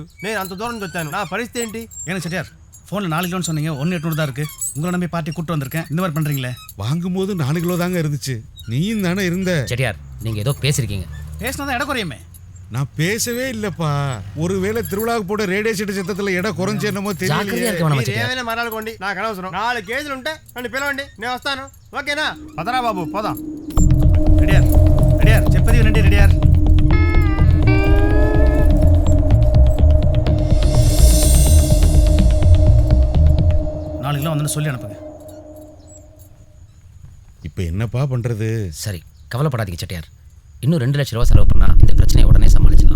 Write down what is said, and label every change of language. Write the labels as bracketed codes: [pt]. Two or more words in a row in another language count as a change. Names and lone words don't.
[te] నేను అంత దూరం వచ్చాను, నా పరిస్థితి ఏంటి? [ta] ஏன்னா செட்டியார் ஃபோனில் 4 கிலோன்னு சொன்னீங்க, 1,800 தான் இருக்கு. உங்களை நம்பி பார்ட்டி கூட்டு வந்திருக்கேன், இந்த மாதிரி பண்ணுறீங்களே. வாங்கும்போது 4 கிலோ தாங்க இருந்துச்சு. நீயும் தானே இருந்த. செட்டியார் நீங்க ஏதோ பேசிருக்கீங்க. பேசினா தான் இடம் குறையுமே. நான் பேசவே இல்லப்பா. ஒருவேளை திருவிழாவுக்கு போட ரேடியோ செட்டு சத்தத்துல இடம் குறைஞ்சு என்னமோ ஜாக்கிரதையா தெரியல. இருக்க வேணாமா [te] మీరు [ta] செட்டியார்? [te] ఏమైనా మాట్లాడుకోండి, నాకు అనవసరం. 4 కేజీలు ఉంటే నన్ను పిలవండి, నేను వస్తాను. ఓకేనా? పదరా బాబు పోదాం. [ta] ரெடியார் ரெடியார் [te] చెప్పది వినండి [ta] ரெடியார். நாலு கிலோ வந்து சொல்லி அனுப்புங்க. இப்ப என்னப்பா பண்றது? சரி கவலைப்படாதீங்க செட்டியார், இன்னும் 2 லட்சம் ரூபாய் செலவு பண்ணா இந்த பிரச்சனையை உடனே சமாளிச்சிடலாம்.